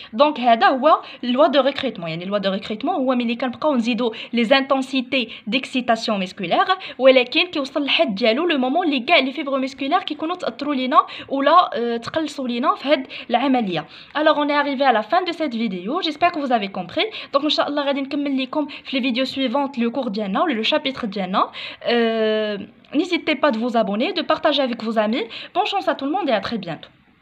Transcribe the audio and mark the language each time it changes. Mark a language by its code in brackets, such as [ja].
[ar] Donc هذا هو loi de recrutement يعني loi de recrutement هو ملي كنبقاو نزيدو [fr] les intensités d'excitation musculaire [ar] ولكن كيوصل للحد ديالو لو مومون اللي كاع لي فيبر مسكولير كيكونوا تاثروا لينا ولا تقلصوا لينا في هاد العمليه. [fr] Alors on est arrivé à la fin de cette vidéo. J'espère que vous avez compris. [ar] Donc ان شاء الله غادي نكمل لكم في [fr] les vidéos suivantes [ar] le cours ديالنا ولا [fr] le chapitre [ar] ديالنا. [fr] N'hésitez pas de vous abonner, de partager avec vos amis. Bonne chance à tout le monde et à très bientôt.